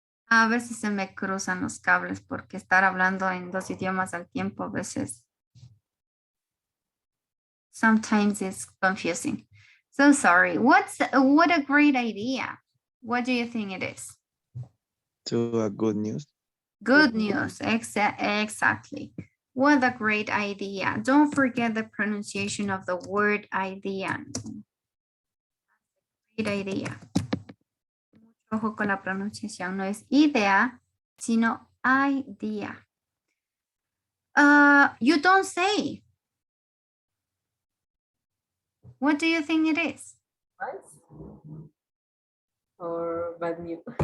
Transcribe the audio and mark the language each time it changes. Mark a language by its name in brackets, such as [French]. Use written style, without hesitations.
[Spanish] A veces se me cruzan los cables porque estar hablando en 2 idiomas al tiempo a veces. [English] Sometimes it's confusing. So sorry. What a great idea. What do you think it is? To a good news. Good news, exactly. What a great idea. Don't forget the pronunciation of the word idea. Great idea. [Spanish] Ojo con la pronunciación, no es idea, sino idea. [English] You don't say. What do you think it is? Nice. Or bad news.